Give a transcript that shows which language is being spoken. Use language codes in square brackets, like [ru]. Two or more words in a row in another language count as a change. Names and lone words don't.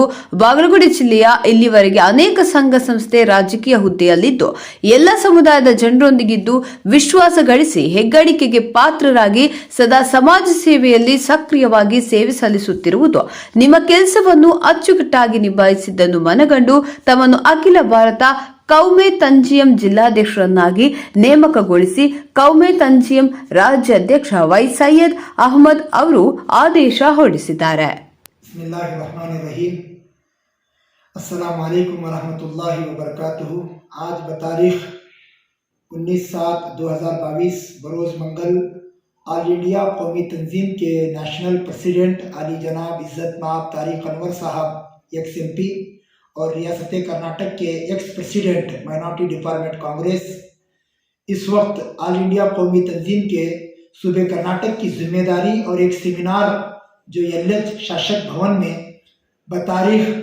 [kn] ಬಾಗಲಕೋಟೆ ಜಿಲ್ಲೆಯ ಇಲ್ಲಿವರೆಗೆ ಅನೇಕ ಸಂಘ ಸಂಸ್ಥೆ ರಾಜಕೀಯ ಹುದ್ದೆಯಲ್ಲಿದ್ದು ಎಲ್ಲ ಸಮುದಾಯದ ಜನರೊಂದಿಗಿದ್ದು ವಿಶ್ವಾಸ ಗಳಿಸಿ ಹೆಗ್ಗಳಿಕೆಗೆ ಪಾತ್ರರಾಗಿ ಸದಾ ಸಮಾಜ ಸೇವೆಯಲ್ಲಿ ಸಕ್ರಿಯವಾಗಿ ಸೇವೆ ಸಲ್ಲಿಸುತ್ತಿರುವುದು ನಿಮ್ಮ ಕೆಲಸವನ್ನು ಅಚ್ಚುಕಟ್ಟಾಗಿ ನಿಭಾಯಿಸಿದ್ದನ್ನು ಮನಗಂಡು ತಮ್ಮನ್ನು ಅಖಿಲ ಭಾರತ ಕೌಮೆ ತಂಜಿಯಂ ಜಿಲ್ಲಾಧ್ಯಕ್ಷರನ್ನಾಗಿ ನೇಮಕಗೊಳಿಸಿ ಕೌಮೆ ತಂಜಿಯಂ ರಾಜ್ಯಾಧ್ಯಕ್ಷ ವೈ ಸೈಯದ್ ಅಹಮದ್ ಅವರು ಆದೇಶ ಹೊರಡಿಸಿದ್ದಾರೆ. [ar] السلام عليكم ورحمة الله وبركاته. [hi] आज बतारीख 19/7/2022 बरोज़ मंगल ऑल इंडिया कौमी तंजीम के [en] National President [hi] अली जनाब इज़्ज़त माब तारिक अनवर साहब XMP और रियासत कर्नाटक के [en] ex president minority department [hi] कांग्रेस इस वक्त ऑल इंडिया कौमी तंजीम के सूबे कर्नाटक की जिम्मेदारी और एक सेमिनार जो LH शासक भवन में बतारीख